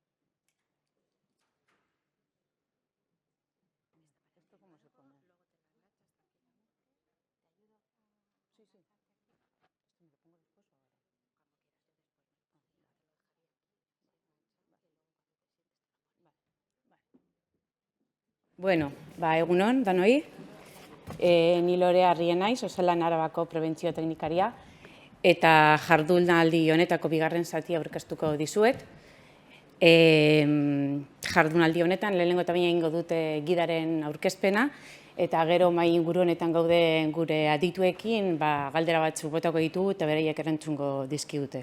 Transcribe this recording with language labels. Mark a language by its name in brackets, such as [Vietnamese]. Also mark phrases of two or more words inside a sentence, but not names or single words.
[Spanish] ¿Esto cómo se pone? Luego te la agachas tranquilamente. ¿Te ayudo a Sí, sí. agacharte aquí? ¿Esto me lo pongo después o ahora? Cuando quieras, yo después me lo pongo. Yo te lo dejaría aquí, así agachado, y luego cuando te sientes te lo pones. [Basque] Bueno, egunon, danoi. Ni Lorea Arrien naiz, Osalan Arabako Prebentzio Teknikaria. eta jardunaldi honetako bigarren zatia aurkeztuko dizuet. Jardunaldi honetan lehenengo eta baina egingo dute gidaren aurkezpena, eta gero mahai inguru honetan gaude gure adituekin galdera batzuk botako ditugu eta beraiek erantzungo dizkigute.